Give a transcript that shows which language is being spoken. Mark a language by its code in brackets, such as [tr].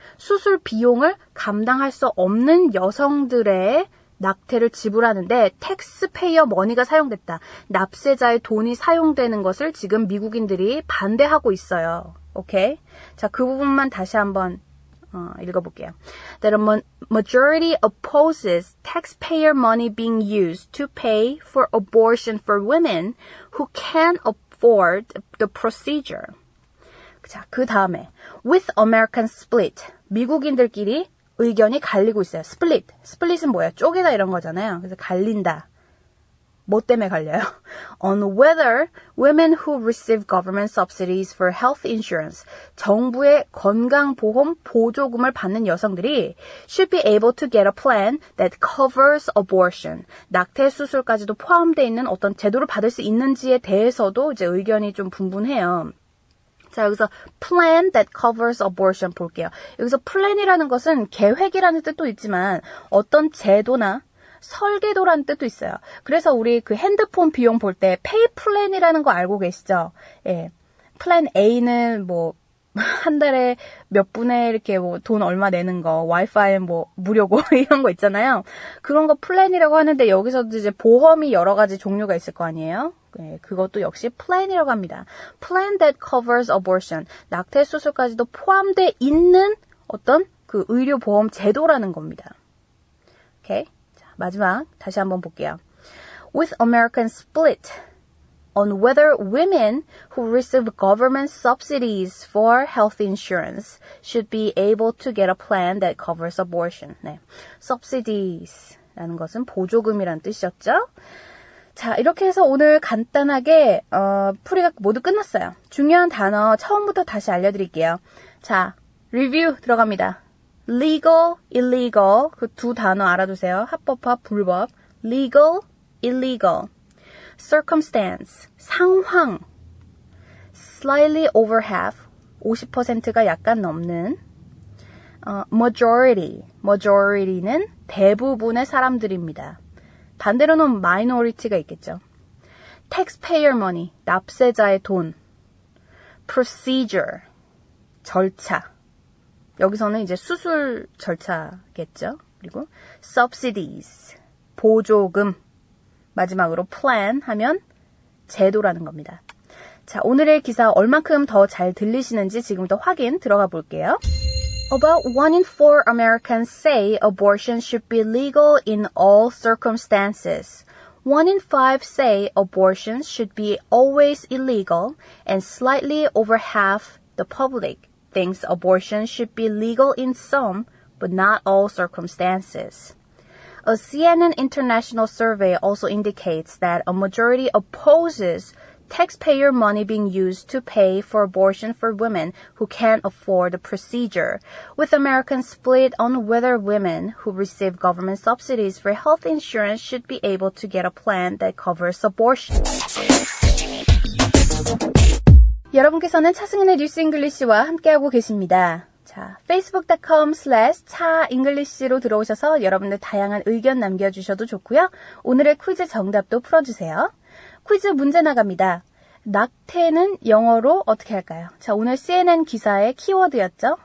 [ko] 수술 비용을 감당할 수 없는 여성들의 낙태를 지불하는데 텍스페이어 머니가 사용됐다. 납세자의 돈이 사용되는 것을 지금 미국인들이 반대하고 있어요. 오케이? 자, 그 부분만 다시 한번 읽어볼게요. [en] That a majority opposes taxpayer money being used to pay for abortion for women who can afford the procedure. [ko] 자, 그 다음에 [en] with American split. [ko] 미국인들끼리 의견이 갈리고 있어요. split은 뭐예요? 쪼개다 이런 거잖아요. 그래서 갈린다. 뭐 때문에 갈려요? [en] On whether women who receive government subsidies for health insurance, [ko] 정부의 건강보험 보조금을 받는 여성들이 [en] should be able to get a plan that covers abortion. [ko] 낙태 수술까지도 포함되어 있는 어떤 제도를 받을 수 있는지에 대해서도 이제 의견이 좀 분분해요. 자, 여기서 [en] plan that covers abortion [ko] 볼게요. 여기서 plan이라는 것은 계획이라는 뜻도 있지만 어떤 제도나 설계도라는 뜻도 있어요. 그래서 우리 그 핸드폰 비용 볼 때 pay plan이라는 거 알고 계시죠? 예. plan A는 뭐 한 달에 몇 분에 이렇게 뭐 돈 얼마 내는 거, 와이파이 뭐 무료고 이런 거 있잖아요. 그런 거 플랜이라고 하는데 여기서도 이제 보험이 여러 가지 종류가 있을 거 아니에요. 네, 그것도 역시 plan이라고 합니다. [en] plan that covers abortion. [ko] 낙태 수술까지도 포함되어 있는 어떤 그 의료보험 제도라는 겁니다. 오케이. 자, 마지막 다시 한번 볼게요. [en] With American split on whether women who receive government subsidies for health insurance should be able to get a plan that covers abortion. [ko] 네. subsidies라는 것은 보조금이란 뜻이었죠. 자, 이렇게 해서 오늘 간단하게 풀이가 모두 끝났어요. 중요한 단어 처음부터 다시 알려드릴게요. 자, 리뷰 들어갑니다. legal, illegal 그 두 단어 알아두세요. 합법화, 불법. legal, illegal. circumstance, 상황. [en] slightly over half, [ko] 50%가 약간 넘는. majority, majority는 대부분의 사람들입니다. 반대로는 minority가 있겠죠. taxpayer money, 납세자의 돈. procedure, 절차. 여기서는 이제 수술 절차겠죠. 그리고 subsidies, 보조금. 마지막으로 plan 하면 제도라는 겁니다. 자, 오늘의 기사 얼만큼 더 잘 들리시는지 지금부터 확인 들어가 볼게요. [en] About 1 in 4 Americans say abortion should be legal in all circumstances. 1 in 5 say abortion should be always illegal, and slightly over half the public thinks abortion should be legal in some, but not all circumstances. A CNN International survey also indicates that a majority opposes taxpayer money being used to pay for abortion for women who can't afford the procedure, with Americans split on whether women who receive government subsidies for health insurance should be able to get a plan that covers abortion. [ko] 여러분께서는 차승은의 뉴스 잉글리시와 함께하고 계십니다. 자, facebook.com/차잉글리시로 들어오셔서 여러분들 다양한 의견 남겨주셔도 좋고요. 오늘의 퀴즈 정답도 풀어주세요. 퀴즈 문제 나갑니다. 낙태는 영어로 어떻게 할까요? 자, 오늘 CNN 기사의 키워드였죠?